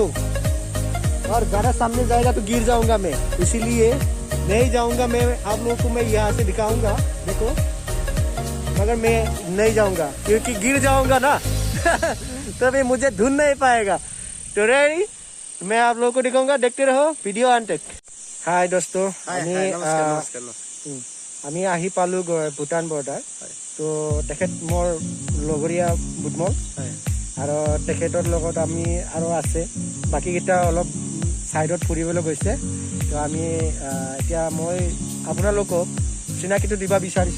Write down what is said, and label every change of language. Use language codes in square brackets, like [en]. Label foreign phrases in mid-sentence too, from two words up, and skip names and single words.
[hi] और ज़्यादा सामने जाएगा तो गिर जाऊंगा मैं, इसीलिए नहीं जाऊंगा मैं। आप लोगों को मैं यहाँ से दिखाऊंगा, देखो, मगर मैं नहीं जाऊंगा क्योंकि गिर जाऊंगा ना तो फिर मुझे ढूंढ नहीं पाएगा। तो रेडी, मैं आप लोगों को दिखाऊंगा, देखते रहो वीडियो अंत तक। हाय दोस्तों, [as] আমি আহি পালো ভূটান বৰ্ডাৰ। তো তেখেত মোৰ লগৰীয়া বুটমল, আৰু তেখেতৰ লগত আমি আৰু আছে বাকীকেইটা অলপ ছাইডত ফুৰিবলৈ গৈছে। তো আমি এতিয়া মই আপোনালোকক চিনাকিটো দিব বিচাৰিছোঁ।